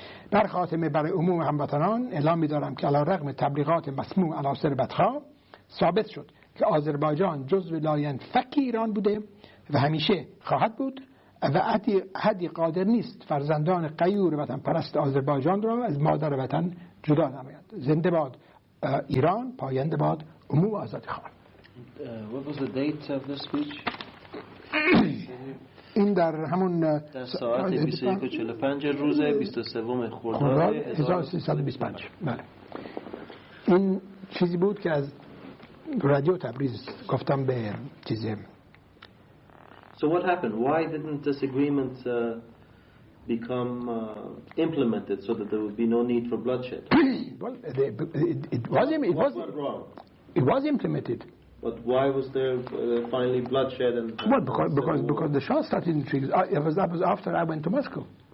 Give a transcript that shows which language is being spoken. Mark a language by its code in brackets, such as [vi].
[fa] در خاتمه برای عموم هموطنان اعلام می‌دارم که علی‌رغم تبلیغات مسموع عناصر بدخواه ثابت شد که آذربایجان جزو لاینفک ایران بوده و همیشه خواهد بود و حدی قادر نیست فرزندان غیور وطن پرست آذربایجان را از مادر وطن جدا نماید. زنده باد ایران، پاینده باد عموم آزادیخواه. [en] What was the date of the speech? [fa] این در همون در ساعت 21:45 روز 23 خرداد 1325. بله. این چیزی بود که از رادیو تبریز گفتم به چیزی. [en] So what happened? Why didn't this agreement become implemented so that there would be no need for bloodshed? Well, what went wrong? It was implemented. But why was there finally bloodshed? And well, because the Shah started intrigues. That was after I went to Moscow.